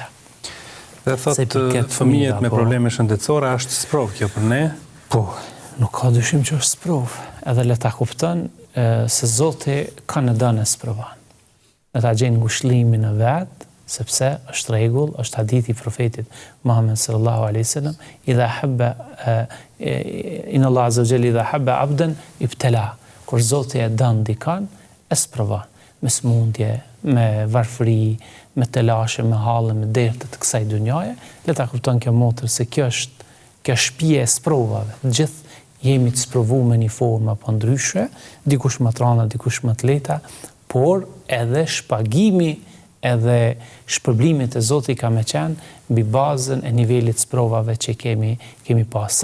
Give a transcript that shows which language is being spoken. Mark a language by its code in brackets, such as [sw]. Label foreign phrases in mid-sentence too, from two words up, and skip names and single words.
[sq] Dhe thotë fëmijët me probleme shëndetësore është sprov kjo për ne? Po, nuk ka dyshim që është sprov. Edhe le ta kupton se Zoti ka në dënë e sprovan. Le ta gjenë ngushëllimin në vetë, sepse është rregull, është hadithi i profetit Muhammed [ar] صلى الله عليه وسلم, إذا حب إن الله عز وجل إذا حب عبدا ابتلى. [sq] Kur Zoti e don dikan, e sprovan me smundje, me varfëri, me telashe, me hallë, me dertë të kësaj dunjaje. Le ta kupton kjo motër se kjo shtëpia e sprovave. Gjithë jemi të sprovuar me një formë apo ndryshe, dikush më të rënda, dikush më të lehta, por edhe shpagimi edhe shpërblimit e Zotit ka me qenë mbi bazën e nivelit sprovave që kemi pas.